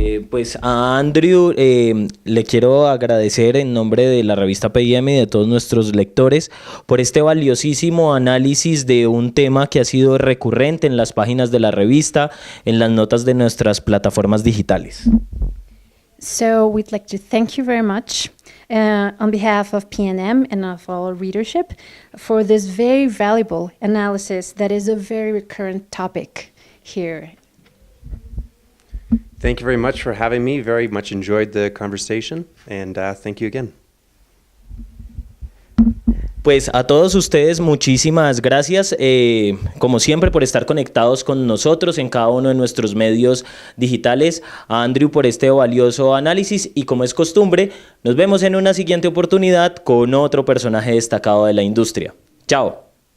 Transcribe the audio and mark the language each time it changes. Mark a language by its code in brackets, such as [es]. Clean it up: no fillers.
[es] Pues a Andrew le quiero agradecer en nombre de la revista P&M y de todos nuestros lectores por este valiosísimo análisis de un tema que ha sido recurrente en las páginas de la revista, en las notas de nuestras plataformas digitales. [en] So we'd like to thank you very much on behalf of P&M and of all readership for this very valuable analysis that is a very recurrent topic here. Thank you very much for having me. Very much enjoyed the conversation, and thank you again. [es] Pues a todos ustedes muchísimas gracias, como siempre, por estar conectados con nosotros en cada uno de nuestros medios digitales. A Andrew por este valioso análisis y, como es costumbre, nos vemos en una siguiente oportunidad con otro personaje destacado de la industria. Chao.